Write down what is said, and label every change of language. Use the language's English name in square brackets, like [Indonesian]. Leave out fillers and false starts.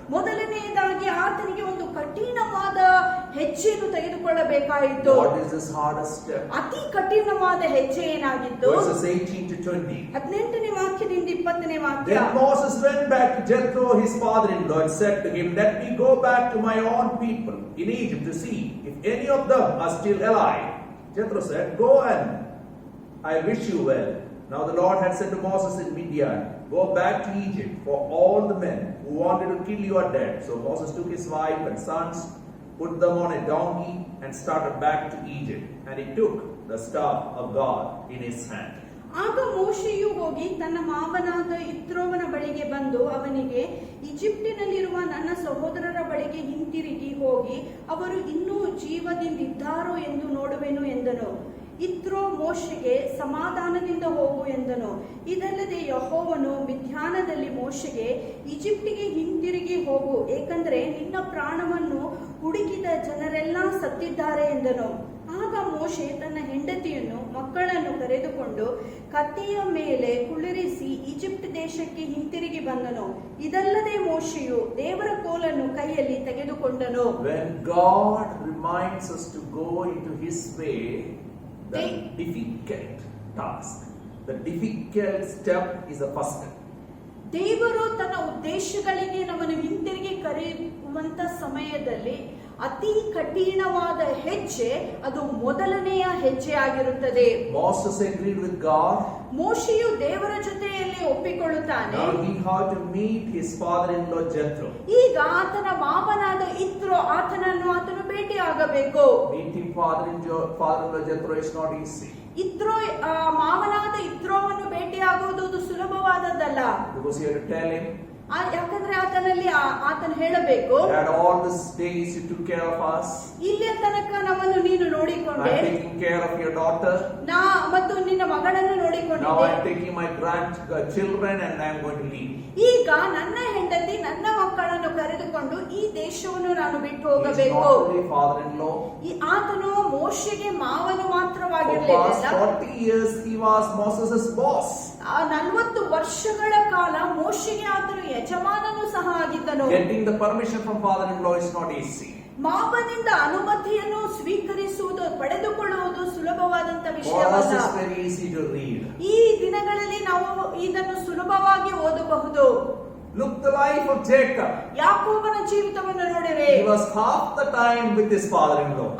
[Kannada] ಮೊದಲನೆಯದಾಗಿ ಆತನಿಗೆ ಒಂದು ಕಠಿಣವಾದ ಹೆಜ್ಜೆಯನ್ನು ತೆಗೆದುಕೊಳ್ಳಬೇಕಾಯಿತು. [English] What is this hardest step? [Kannada] ಅತಿ ಕಠಿಣವಾದ ಹೆಜ್ಜೆ ಏನಾಗಿತ್ತು? [English] Verses 18 to 20. [Kannada] 18ನೇ ವಾಕ್ಯದಿಂದ 20ನೇ ವಾಕ್ಯ. [English] Then Moses went back to Jethro, his father-in-law, and said to him, "Let me go back to my own people in Egypt to see if any of them are still alive." Jethro said, "Go, and I wish you well." Now the Lord had said to Moses in Midian, "Go back to Egypt, for all the men who wanted to kill you are dead." So Moses took his wife and sons, put them on a donkey, and started back to Egypt. And he took the staff of God in his hand. [Kannada] ಆಗ ಮೋಶೆಯು ಹೋಗಿ ತನ್ನ ಮಾವನಾದ ಇತ್ರೋವನ ಬಳಿಗೆ ಬಂದು ಅವನಿಗೆ, ಈಜಿಪ್ಟಿನಲ್ಲಿರುವ ನನ್ನ ಸಹೋದರರ ಬಳಿಗೆ ಹಿಂತಿರುಗಿ ಹೋಗಿ ಅವರು ಇನ್ನೂ ಜೀವದಿಂದಿದ್ದಾರೋ ಎಂದು ನೋಡುವೆನು ಎಂದನು. ಇತ್ರೋ ಮೋಶೆಗೆ, ಸಮಾಧಾನದಿಂದ ಹೋಗು ಎಂದನು. ಇದಲ್ಲದೆ ಯೆಹೋವನು ಮಿದ್ಯಾನದಲ್ಲಿ ಮೋಶೆಗೆ, ಈಜಿಪ್ಟಿಗೆ ಹಿಂತಿರುಗಿ ಹೋಗು, ಏಕೆಂದರೆ ನಿನ್ನ ಪ್ರಾಣವನ್ನು ಹುಡುಕಿದ ಜನರೆಲ್ಲ ಸತ್ತಿದ್ದಾರೆ ಎಂದನು. ಆಗ ಮೋಶೆ ತನ್ನ ಹೆಂಡತಿಯನ್ನು ಮಕ್ಕಳನ್ನು ಕರೆದುಕೊಂಡು ಕತ್ತೆಯ ಮೇಲೆ ಕುಳ್ಳಿರಿಸಿ ಈಜಿಪ್ಟ್ ದೇಶಕ್ಕೆ ಹಿಂತಿರುಗಿ ಬಂದನು. ಇದಲ್ಲದೆ ಮೋಶೆಯು ದೇವರ ಕೋಲನ್ನು ಕೈಯಲ್ಲಿ ತೆಗೆದುಕೊಂಡನು. [English] When God reminds us to go into His way, the difficult task, the difficult step is the first step. [Kannada] ದೇವರು ತನ್ನ ಉದ್ದೇಶಗಳಿಗೆ ನಮ್ಮನ್ನು ಹಿಂತಿರುಗಿ ಕರೆಯುವಂತ ಸಮಯದಲ್ಲಿ ಅತಿ ಕಠಿಣವಾದ ಹೆಜ್ಜೆ ಅದು ಮೊದಲನೆಯ ಹೆಜ್ಜೆ ಆಗಿರುತ್ತದೆ. [English] Moses agreed with God. [Kannada] ಮೋಶೆಯು ದೇವರ ಜೊತೆಯಲ್ಲಿ ಒಪ್ಪಿಕೊಳ್ಳುತ್ತಾನೆ. [English] Now he had to meet his father-in-law Jethro. [Kannada] ಈಗ ಆತನ ಮಾವನಾದ ಇತ್ರೋ ಆತನು ಭೇಟಿಯಾಗಬೇಕು. [English] Meeting father-in-law Jethro is not easy. [Kannada] ಇತ್ರೋ ಮಾವನಾದ ಇತ್ರೋವನ್ನು ಭೇಟಿಯಾಗುವುದು ಸುಲಭವಾದದ್ದಲ್ಲ. [English] Because he had to tell him, [Kannada] ಯಾಕಂದ್ರೆ ಆತನು ಹೇಳಬೇಕು, [English] "Dad, all these days you took care of us. [Kannada] ಇಲ್ಲಿಯ ತನಕ ನಮ್ಮನ್ನು ನೀನು ನೋಡಿಕೊಂಡೆ. [English] I'm taking care of your daughter. [Kannada] ಮತ್ತು ನಿನ್ನ ಮಗಳನ್ನು [English] Now [Kannada] ನೋಡಿಕೊಂಡಿದ್ದೆ. [English] I'm taking my grandchildren and I'm going to leave." [Kannada] ಈಗ ನನ್ನ ಹೆಂಡತಿ ನನ್ನ ಮಕ್ಕಳನ್ನು ಕರೆದುಕೊಂಡು ಈ ದೇಶವನ್ನು ನಾನು ಬಿಟ್ಟು [English] He is [Kannada] ಹೋಗಬೇಕು. [English] not only father-in-law. [Kannada] ಆತನು ಮೋಶೆಗೆ ಮಾವನು [English] For [Kannada] ಮಾತ್ರವಾಗಿರಲಿಲ್ಲ. [English] past 40 years he was Moses' boss. [Kannada] 40 ವರ್ಷಗಳ ಕಾಲ ಮೋಶೆಗೆ ಆತನು ಯಜಮಾನನು ಸಹ ಆಗಿದ್ದನು. [English] Getting the permission from father-in-law is not easy. [Kannada] ಮಾವನಿಂದ ಅನುಮತಿಯನ್ನು ಸ್ವೀಕರಿಸುವುದು, ಪಡೆದುಕೊಳ್ಳುವುದು ಸುಲಭವಾದಂತ [English] For us [Kannada] ವಿಷಯವಲ್ಲ. [English] it's very easy to read. [Kannada] ಈ ದಿನಗಳಲ್ಲಿ ನಾವು ಇದನ್ನು ಸುಲಭವಾಗಿ ಓದಬಹುದು. [English] Look the life of Jacob. [Kannada] ಯಾಕೋಬನ ಜೀವಿತವನ್ನು ನೋಡಿರೆ, [English] He was half the time with his father-in-law.